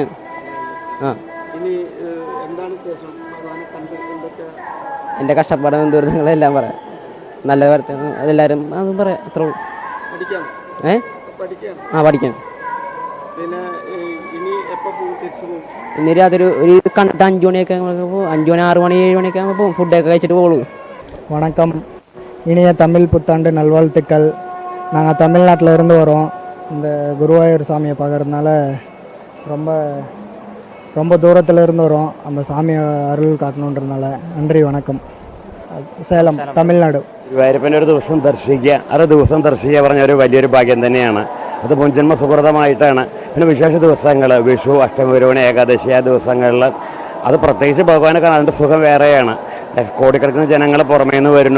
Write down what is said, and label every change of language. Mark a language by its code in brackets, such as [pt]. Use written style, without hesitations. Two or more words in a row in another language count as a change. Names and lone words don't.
[ml] ആ, എൻ്റെ കഷ്ടപ്പാടും ദുരിതങ്ങളെല്ലാം പറയാം. നല്ല വാർത്ത അതെല്ലാവരും അതും പറയാം. അത്ര പഠിക്കാൻ. ഇനി രാത്രി ഒരു കണ്ടിട്ട് 5 മണിയൊക്കെ 5 മണി 6 മണി 7 മണിയൊക്കെ ആകുമ്പോൾ പോകും. ഫുഡൊക്കെ കഴിച്ചിട്ട് പോകുള്ളൂ. [ta] வணக்கம், இனிய தமிழ் புத்தாண்டு நல்வாழ்த்துக்கள். நாங்கள் தமிழ்நாட்டில் இருந்து வரோம். இந்த குருவாயூர் சாமியை பார்க்கறதுனால ரொம்ப தூரத்தில் இருந்து வரோம். அந்த சாமியை அருள் காட்டணுன்றதுனால நன்றி, வணக்கம். சேலம், തമിഴ്നാട്. [ml] ഗുരുവായൂരപ്പനെ ഒരു ദിവസം ദർശിക്കുക, 6 ദിവസം ദർശിക്കുക പറഞ്ഞൊരു വലിയൊരു ഭാഗ്യം തന്നെയാണ്. അത് മുൻജന്മ സുഹൃതമായിട്ടാണ്. പിന്നെ വിശേഷ ദിവസങ്ങൾ, വിഷു, അഷ്ടമി, രോഹിണി, ഏകാദശി, ആ ദിവസങ്ങളിൽ അത് പ്രത്യേകിച്ച് ഭഗവാനെ കാണാൻ അതിൻ്റെ സുഖം വേറെയാണ്. കോടിക്കണക്കിന് ജനങ്ങൾ പുറമേ നിന്ന് വരുന്നു.